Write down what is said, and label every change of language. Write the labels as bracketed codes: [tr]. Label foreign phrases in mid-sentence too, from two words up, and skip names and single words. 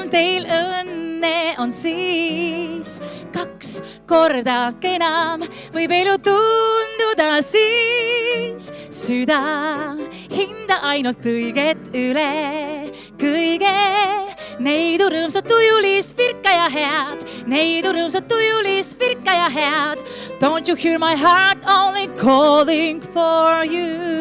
[et] Teil õnne on siis 2 korda enam, võib elu tunduda siis. Süda, hinda ainult õiget üle kõige. Neidu rõõmsat tujulist virka ja head, neidu rõõmsat tujulist virka ja head. [en] Don't you hear my heart only calling for you?